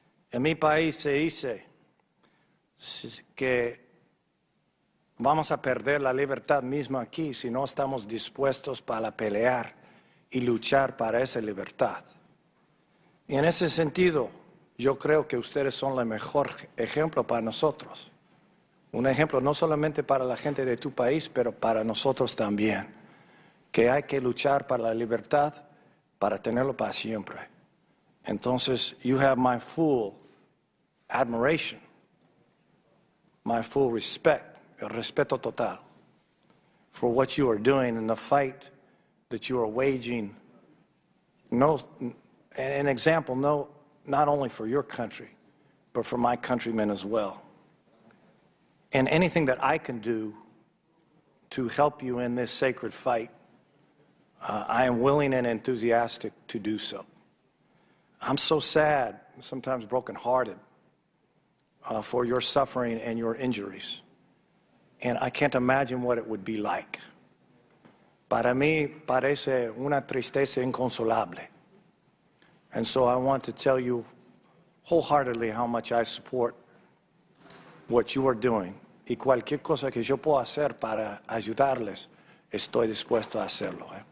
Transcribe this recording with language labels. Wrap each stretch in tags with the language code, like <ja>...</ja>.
<es>En mi país se dice que vamos a perder la libertad misma aquí si no estamos dispuestos para pelear y luchar para esa libertad. Y en ese sentido, yo creo que ustedes son el mejor ejemplo para nosotros. Un ejemplo no solamente para la gente de tu país, pero para nosotros también. Que hay que luchar para la libertad, para tenerlo para siempre. Entonces,</es> <en>you have my full admiration, my full respect,</en> <es>el respeto total,</es> <en>for what you are doing in the fight that you are waging. No, an example, no, not only for your country, but for my countrymen as well. And anything that I can do to help you in this sacred fight, I am willing and enthusiastic to do so. I'm so sad, sometimes brokenhearted, for your suffering and your injuries. And I can't imagine what it would be like.</en> <es>Para mí parece una tristeza inconsolable</es> <en>And so I want to tell you wholeheartedly how much I support what you are doing.</en> <es>Y cualquier cosa que yo pueda hacer para ayudarles, estoy dispuesto a hacerlo.</es>